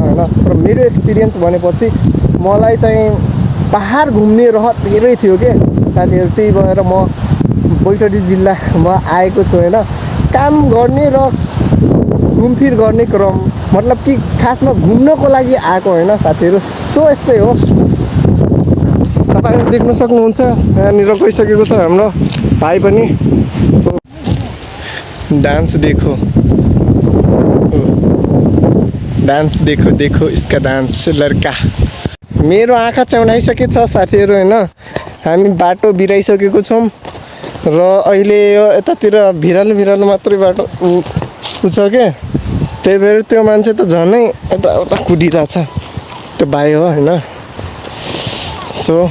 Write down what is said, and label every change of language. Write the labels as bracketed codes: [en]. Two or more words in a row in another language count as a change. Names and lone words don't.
[ne] हैन तर मेरो एक्सपिरियन्स भनेपछि मलाई चाहिँ पहाड घुम्ने रहर धेरै थियो के साथीहरु त्यही भएर म बैतडी जिल्लामा आएको छु हैन काम गर्ने र घुमफिर गर्ने क्रम मतलब कि खासमा घुम्नको लागि आएको हैन साथीहरु सो यस्तै हो तपाईहरु देख्न सक्नुहुन्छ यहाँनिर गइसकेको छ हाम्रो भाइ पनि [en] so dance [hi] देखो इसका डांस लड़का [ne] मेरो आँखा चौडाइसकेको छ साथीहरु हैन हामी बाटो बिराइसकेको छौं र अहिले यो यतातिर भिरालो मात्रै बाटो छ के त्यही भएर त्यो मान्छे त झनै यता कुदिरहेछ त्यो भाइ हो हैन सो